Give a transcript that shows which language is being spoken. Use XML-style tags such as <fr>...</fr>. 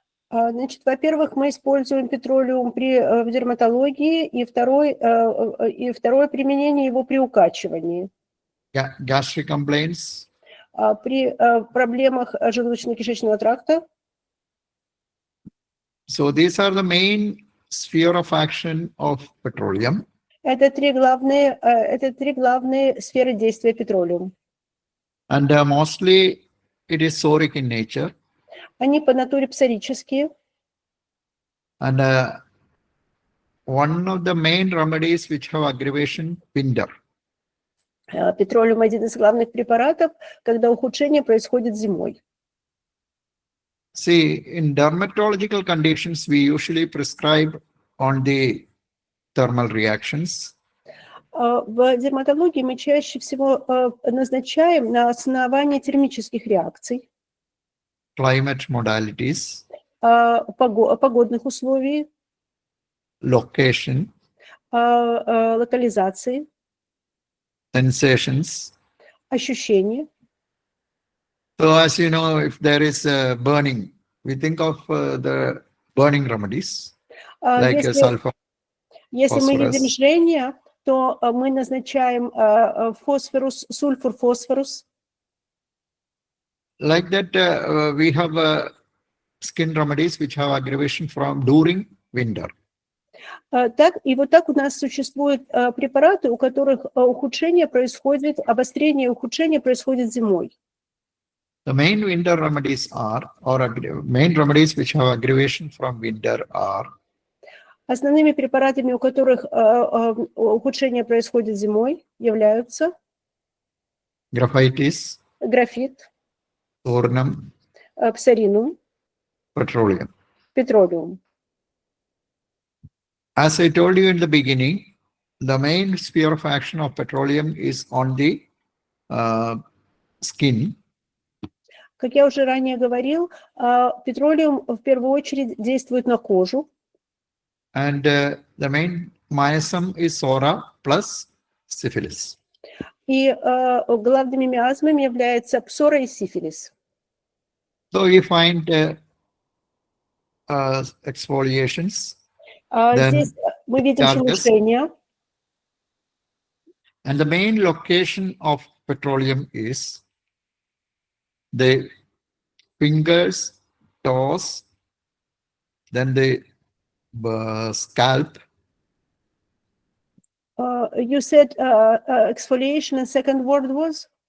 <ru>Значит, во-первых, мы используем петролиум в дерматологии, и второе применение его при укачивании.</ru> <en>Gastric complaints.</en> <ru>При проблемах желудочно-кишечного тракта.</ru> <en>So these are the main sphere of action of petroleum.</en> <ru>Это три главные сферы действия петролиум.</ru> <en>And mostly it is psoric in nature.</en> <ru>Они по натуре псорические.</ru> <en>And one of the main remedies which have aggravation, winter.</en> <ru>Петролиум один из главных препаратов, когда ухудшение происходит зимой.</ru> <en>See, in dermatological conditions, we usually prescribe on the thermal reactions.</en> <ru>В дерматологии мы чаще всего назначаем на основании термических реакций,</ru> <en>Climate modalities,</en> <ru>погодных условий,</ru> <en>location,</en> <ru>локализации,</ru> <en>sensations.</en> <ru>ощущений.</ru> <en>So as you know, if there is burning, we think of the burning remedies like sulfur.</en> <ru>Если мы</ru> <en>phosphorus.</en> <ru>видим жжение, то мы назначаем фосфорус, сульфур, фосфорус.</ru> <en>Like that, we have skin remedies which have aggravation from during winter.</en> <ru>Так, и вот так у нас существуют препараты, у которых ухудшение происходит, обострение и ухудшение происходит зимой.</ru> <en>The main winter remedies are, or main remedies which have aggravation from winter are.</en> <ru>Основными препаратами, у которых ухудшение происходит зимой, являются</ru> <en>Graphitis,</en> <ru>графит,</ru> <en>Ornum,</en> <ru>псоринум,</ru> <en>petroleum.</en> <ru>петролиум.</ru> <en>As I told you in the beginning, the main sphere of action of petroleum is on the skin.</en> <ru>Как я уже ранее говорил, петролиум в первую очередь действует на кожу.</ru> <en>And the main miasm is psora plus syphilis.</en> <ru>И главными миазмами являются псора и сифилис.</ru> <en>So you find exfoliations.</en> <ru>Здесь мы видим шелушение.</ru> <en>And the main location of petroleum is the fingers, toes, then the scalp. You said exfoliation, and second word was?</en>